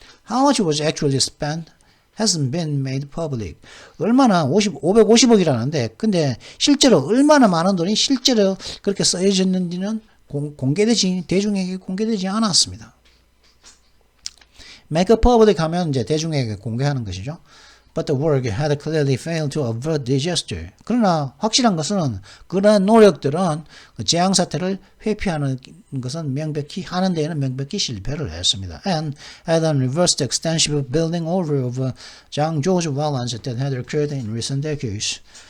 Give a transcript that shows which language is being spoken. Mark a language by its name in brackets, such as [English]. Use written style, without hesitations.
[English] How much was actually spent hasn't been made public. [Korean] 얼마나 550억이라는데 근데 실제로 얼마나 많은 돈이 실제로 그렇게 쓰여졌는지는 대중에게 공개되지 않았습니다. [English] make a public [Korean] 하면 이제 대중에게 공개하는 것이죠. [English] But the work had clearly failed to avert disaster. [Korean] 그러나 확실한 것은 그러한 노력들은 재앙 사태를 회피하는 것은 명백히 하는 데에는 명백히 실패를 했습니다. [English] And had reversed extensive building over of Zhang Zhou's violence that had occurred in recent decades.